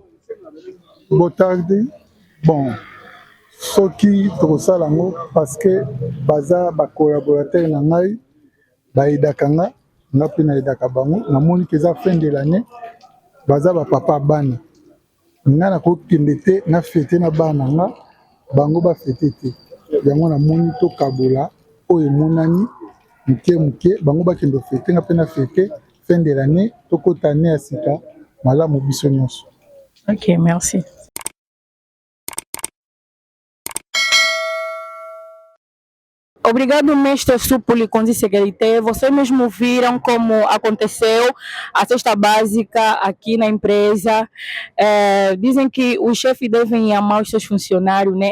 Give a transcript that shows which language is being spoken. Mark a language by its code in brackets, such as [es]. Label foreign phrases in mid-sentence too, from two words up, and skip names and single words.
[ln] Botardi bon soki tokosala yango [fr] parce que [ln] baza bacollaborateur na ngai bayedaka nga mpe nayedaka bango, namoni ke eza [fr] fin de l'année [ln] baza bapapa bana nga nakokende te na fete na bana na nga bango bafete te, yango namoni tokabola oyo emonani moke bango bakende fete nga mpe na fete [fr] fin de l'année [ln] tokota ne ya sika malamu biso nyonso. [fr] Ok, merci. [pt] Obrigado, mestre Supu Likonzi Segerite. Vocês mesmo viram como aconteceu a cesta básica aqui na empresa. Dizem que os chefes devem amar os seus funcionários, né?